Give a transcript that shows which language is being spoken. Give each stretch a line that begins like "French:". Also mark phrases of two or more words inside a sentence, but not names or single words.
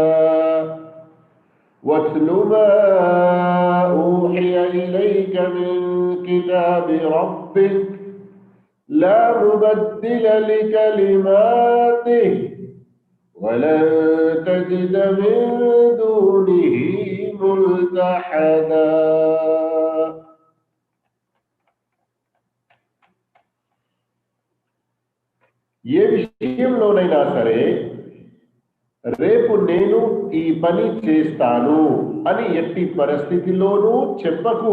Arabic: واتل ما أوحي إليك من كتاب ربك لا مبدل لكلماته ولن تجد من دونه ملتحدا.
Telugu: ఏ విషయంలోనైనా సరే రేపు నేను ఈ పని చేస్తాను అని ఎట్టి పరిస్థితిలోనూ చెప్పకు.